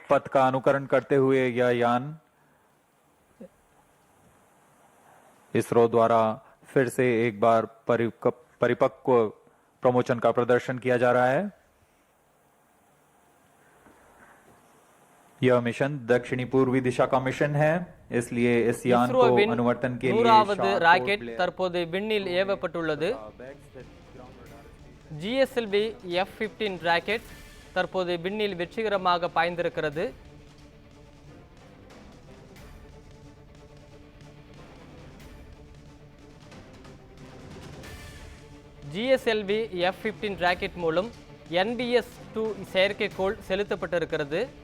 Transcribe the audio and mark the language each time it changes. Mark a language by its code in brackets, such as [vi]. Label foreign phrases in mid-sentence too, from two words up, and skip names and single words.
[hi] पथ का अनुकरण करते हुए यह यान इसरो द्वारा फिर से एक बार परिपक्व प्रमोशन का प्रदर्शन किया जा रहा है। यह मिशन दक्षिणी पूर्वी दिशा का मिशन है, इसलिए इस यान को [ta] இஸ்ரோவின் [hi] अनुवर्तन के लिए [ta] 100வது ராக்கெட் தற்போது விண்ணில் ஏவப்பட்டுள்ளது. GSLV F-15 ராக்கெட் தற்போது விண்ணில் வெற்றிகரமாக பாய்ந்திருக்கிறது. GSLV F-15 ராக்கெட் மூலம் NBS-2 செயற்கைக்கோள் செலுத்தப்பட்டிருக்கிறது.